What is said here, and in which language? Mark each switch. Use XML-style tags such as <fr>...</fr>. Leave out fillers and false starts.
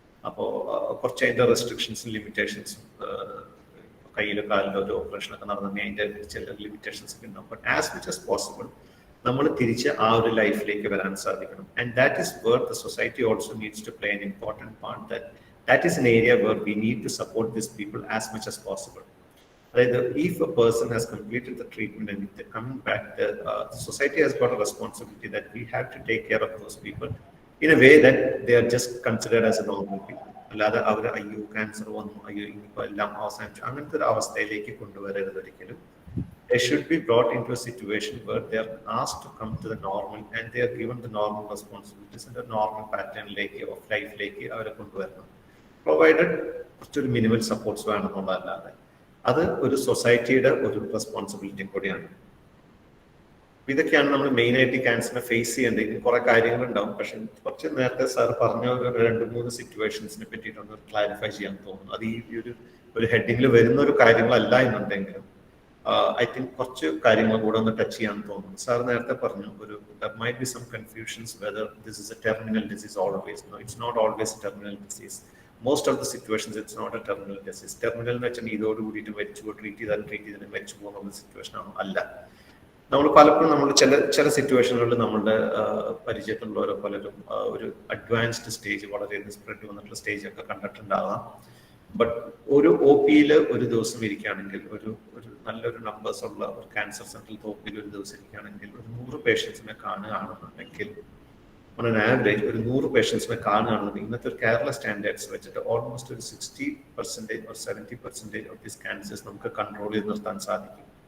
<ml>അപ്പോൾ കുറച്ച് അതിൻ്റെ റെസ്ട്രിക്ഷൻസും ലിമിറ്റേഷൻസും കയ്യിലോ കാലിലോ ഒരു ഓപ്പറേഷനൊക്കെ നടന്നെങ്കിൽ അതിൻ്റെ ചില ലിമിറ്റേഷൻസ് ഒക്കെ ഉണ്ടാവും. But as much as possible നമ്മൾ തിരിച്ച് ആ ഒരു ലൈഫിലേക്ക് വരാൻ സാധിക്കണം.</ml> <en>And that is where the society also needs to play an important part. That is an area where we need to support this people as much as possible. അതായത് if a person has completed the treatment and if they're coming back, the society has got a responsibility that we have to take care of those people in a way that they are just considered as a normal people.</en> <ml>അല്ലാതെ അവർ അയ്യോ cancer വന്നു, അയ്യോ ഇനിയിപ്പോൾ എല്ലാം അവസാനിച്ചു, അങ്ങനത്തെ ഒരു അവസ്ഥയിലേക്ക് കൊണ്ടുവരരുത് ഒരിക്കലും.</ml> <en>They should be brought into a situation where they are asked to come to the normal and they are given the normal responsibilities and the normal pattern of life അവരെ കൊണ്ടുവരണം.</en> <ml>പ്രൊവൈഡഡ് കുറച്ചൊരു മിനിമൽ സപ്പോർട്ട്സ് വേണമെന്നുള്ളതല്ലാതെ അത് ഒരു സൊസൈറ്റിയുടെ ഒരു responsibility കൂടിയാണ്. ഇതൊക്കെയാണ് നമ്മൾ മെയിനായിട്ട് ക്യാൻസറിനെ ഫേസ് ചെയ്യേണ്ടത്. കുറെ കാര്യങ്ങളുണ്ടാവും. പക്ഷെ കുറച്ച് നേരത്തെ സാർ പറഞ്ഞ ഒരു 2-3 സിറ്റുവേഷൻസിനെ പറ്റിയിട്ടൊന്ന് ക്ലാരിഫൈ ചെയ്യാൻ തോന്നുന്നു. അത് ഈ ഒരു ഹെഡിങ്ങിൽ വരുന്ന ഒരു കാര്യങ്ങളല്ല എന്നുണ്ടെങ്കിലും ഐ തിങ്ക് കുറച്ച് കാര്യങ്ങൾ കൂടെ ഒന്ന് ടച്ച് ചെയ്യാൻ തോന്നുന്നു.</ml> <en>Sir നേരത്തെ പറഞ്ഞു there might be some confusions whether this is a terminal disease always. No, it's not always a terminal disease. Most of the situations it's not a terminal disease.</en> <ml>Terminal എന്ന് വെച്ചാൽ ഇതോട് കൂടിയിട്ട് മരിച്ചു treat ചെയ്താലും മരിച്ചു പോകുന്ന സിറ്റുവേഷൻ അല്ല. നമ്മൾ പലപ്പോഴും നമ്മൾ ചില സിറ്റുവേഷനുകളിൽ നമ്മളുടെ പരിചയത്തിലുള്ളവരോ പലരും ഒരു അഡ്വാൻസ്ഡ് സ്റ്റേജ് വളരെയധികം സ്പ്രെഡ് വന്നിട്ടുള്ള സ്റ്റേജ് ഒക്കെ കണ്ടിട്ടുണ്ടാകാം. ബട്ട് ഒരു ഒ പിയിൽ ഒരു ദിവസം ഇരിക്കുകയാണെങ്കിൽ ഒരു നല്ലൊരു നമ്പേഴ്സ് ഉള്ള ഒരു ക്യാൻസർ സെന്ററിൽ ഒ പിയിൽ ഒരു ദിവസം ഇരിക്കുകയാണെങ്കിൽ ഒരു 100 പേഷ്യൻസിനെ കാണുകയാണെന്നുണ്ടെങ്കിൽ ഓൺ ആൻ ആവറേജ് ഒരു 100 പേഷ്യൻസിനെ കാണുകയാണെന്നുണ്ടെങ്കിൽ ഇന്നത്തെ ഒരു കേരള സ്റ്റാൻഡേർഡ്സ് വെച്ചിട്ട് ഓൾമോസ്റ്റ് ഒരു 60% or 70% ഓഫ് ദീസ് ക്യാൻസേഴ്സ് നമുക്ക് കൺട്രോൾ ചെയ്ത് നിർത്താൻ സാധിക്കും.</ml>